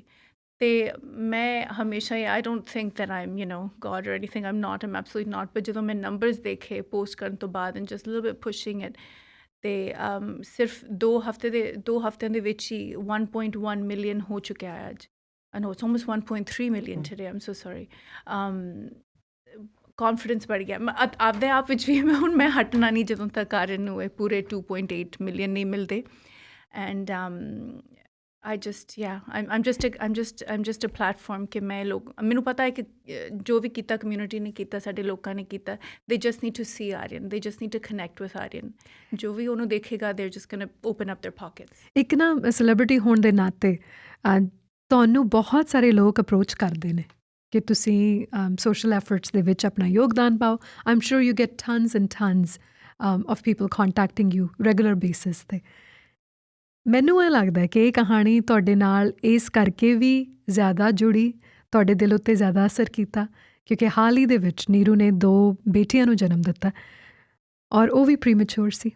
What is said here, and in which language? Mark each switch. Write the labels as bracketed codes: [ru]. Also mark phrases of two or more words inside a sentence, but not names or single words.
[pa] ਅਤੇ ਮੈਂ ਹਮੇਸ਼ਾ ਹੀ [en] I don't think that I am God or anything, I am absolutely not, [pa] ਪਰ ਜਦੋਂ ਮੈਂ ਨੰਬਰਸ ਦੇਖੇ ਪੋਸਟ ਕਰਨ ਤੋਂ ਬਾਅਦ [en] and just little bit pushing it, [pa] ਅਤੇ ਸਿਰਫ 2 ਹਫ਼ਤਿਆਂ ਦੇ ਵਿੱਚ ਹੀ 1.1 ਮਿਲੀਅਨ ਹੋ ਚੁੱਕਿਆ ਹੈ ਅੱਜ। [en] No, it's almost 1.3 million today, I am so sorry. [pa] ਕੌਨਫੀਡੈਂਸ बढ़ ਗਿਆ ਆਪਦੇ ਆਪ ਵਿੱਚ ਵੀ। ਮੈਂ ਹਟਣਾ ਨਹੀਂ ਜਦੋਂ ਤੱਕ ਆਰਿਅਨ ਨੂੰ ਇਹ ਪੂਰੇ 2.8 ਮਿਲੀਅਨ ਨਹੀਂ ਮਿਲਦੇ। [en] And I just I'm just a platform [pa] ਕਿ ਮੈਂ ਮੈਨੂੰ ਪਤਾ ਹੈ ਕਿ ਜੋ ਵੀ ਕੀਤਾ ਕਮਿਊਨਿਟੀ ਨੇ ਕੀਤਾ, ਸਾਡੇ ਲੋਕਾਂ ਨੇ ਕੀਤਾ, [en] they just need to see Aryan, they just need to connect with Aryan, [pa] ਜੋ ਵੀ ਉਹਨੂੰ ਦੇਖੇਗਾ [en] they're just gonna open up their pockets। [pa] ਇੱਕ ਨਾ ਸੈਲੇਬ੍ਰਿਟੀ ਹੋਣ ਦੇ ਨਾਤੇ ਤੁਹਾਨੂੰ ਬਹੁਤ ਸਾਰੇ ਲੋਕ ਅਪਰੋਚ ਕਰਦੇ ਨੇ ਕਿ ਤੁਸੀਂ [en] social efforts [pa] ਦੇ ਵਿੱਚ ਆਪਣਾ ਯੋਗਦਾਨ ਪਾਓ। [en] I am sure you get tons and tons of people contacting you regular basis 'ਤੇ। [pa] ਮੈਨੂੰ ਇਹ ਲੱਗਦਾ ਕਿ ਇਹ ਕਹਾਣੀ ਤੁਹਾਡੇ ਨਾਲ ਇਸ ਕਰਕੇ ਵੀ ਜ਼ਿਆਦਾ ਜੁੜੀ, ਤੁਹਾਡੇ ਦਿਲ ਉੱਤੇ ਜ਼ਿਆਦਾ ਅਸਰ ਕੀਤਾ ਕਿਉਂਕਿ ਹਾਲ ਹੀ ਦੇ ਵਿੱਚ ਨੀਰੂ ਨੇ 2 ਬੇਟੀਆਂ ਨੂੰ ਜਨਮ ਦਿੱਤਾ ਔਰ ਉਹ ਵੀ ਪ੍ਰੀਮੈਚੁਰ ਸੀ।